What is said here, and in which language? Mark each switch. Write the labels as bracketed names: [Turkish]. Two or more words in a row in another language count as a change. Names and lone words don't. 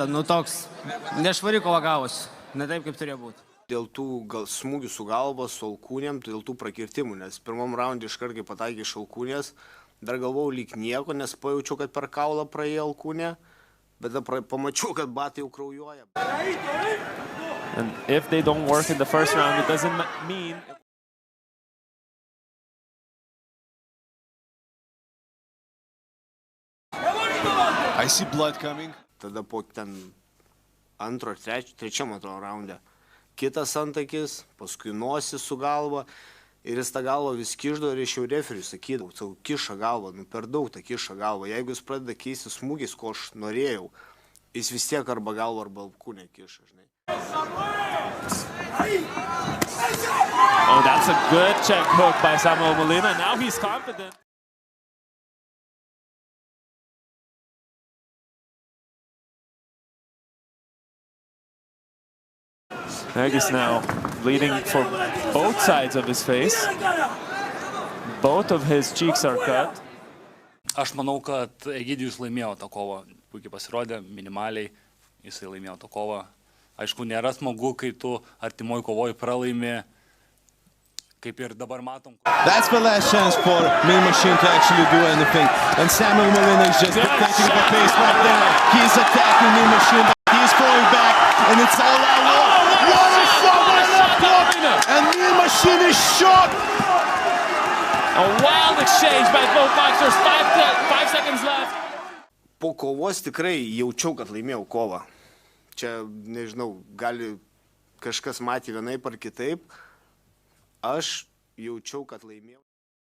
[Lithuanian] Nu toks nešvari kova gavosi. Ne taip, kaip turėjo būti. Dėl tų smūgių su galva, su alkūnėm, dėl tų prakirtimų, nes pirmam raundį iškart, kai pataikė iš alkūnės, dar galvojau lyg nieko, nes pajaučiau, kad per kaulą praėjo alkūnė, bet pamačiau, kad batai jau kraujuoja. [English] And if they don't work in the first round, it doesn't mean... I see blood coming. [Lithuanian] Tada po ten antro, trečiam antro raunde kitas antakis, paskui nosis su galva ir jis tą galvą vis kišdo ir iš jau referiui sakydavau, savo kiša galvą, nu per daug tą kiša galvą. Jeigu jis pradeda keisti smūgiais, ko aš norėjau, jis vis tiek arba galvą arba alkūnę kiša, žinai. [English] Oh, that's a good check hook by Samuel Molina. Now he's confident. Egis now bleeding for both sides of his face. Both of his cheeks are cut. [Lithuanian] Aš manau, kad Egidijus laimėjo tą kovą. Puikiai pasirodė, minimaliai jisai laimėjo tą kovą. Aišku, nėra smagu, kai tu artimoj kovoj pralaimi, kaip ir dabar matom. [English] That's the last chance for Mean Machine to actually do anything. And Samuel Molina is just taking the pace right there. He's attacking Mean Machine, but he's going back, and it's all out war. What a shot by left hook! And Mean Machine is shot! A wild exchange by both boxers, 5 seconds left. [Lithuanian] Po kovos tikrai jaučiau, kad laimėjau kovą. Čia, nežinau, gali kažkas matė vienaip ar kitaip. Aš jaučiau, kad laimėjau.